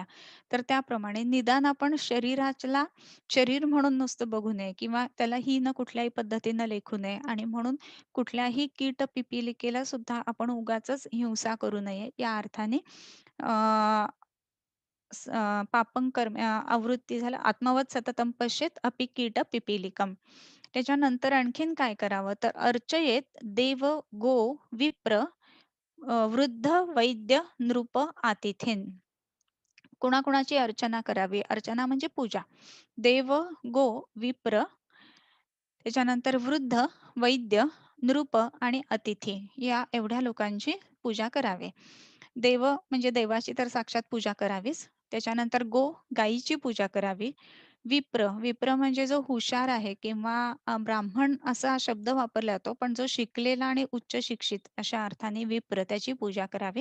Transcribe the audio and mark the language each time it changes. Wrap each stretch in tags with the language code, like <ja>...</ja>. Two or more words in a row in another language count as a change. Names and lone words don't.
<mr>तर त्याप्रमाणे निदान आपण शरीराला शरीर म्हणून नुसतं बघू नये किंवा त्याला हीन कुठल्याही पद्धतीनं लेखू नये आणि म्हणून कुठल्याही कीट-पिपीलिकेला सुद्धा आपण उगाचच हिंसा करू नये. या अर्थाने अ, पापं कर्म आवृत्ती झालं</mr> <sa>आत्मवत् सततं पश्येत अपि कीट पिपीलिकम्.</sa> <mr>त्याच्यानंतर आणखीन काय करावं तर</mr> <sa>अर्चयेत देव, गो, विप्र, वृद्ध, वैद्य, नृप, आतिथीन.</sa> <mr>कुणाकुणाची अर्चना करावी? अर्चना म्हणजे पूजा. देव, गो, विप्र, त्याच्यानंतर वृद्ध, वैद्य, नृप आणि अतिथी या एवढ्या लोकांची पूजा करावी. देव म्हणजे देवाची तर साक्षात पूजा करावीच. त्याच्यानंतर गो, गायीची पूजा करावी. विप्र, विप्र म्हणजे जो हुशार आहे किंवा ब्राह्मण असा शब्द वापरला जातो, पण जो शिकलेला आणि उच्च शिक्षित अशा अर्थाने विप्र त्याची पूजा करावी.</mr>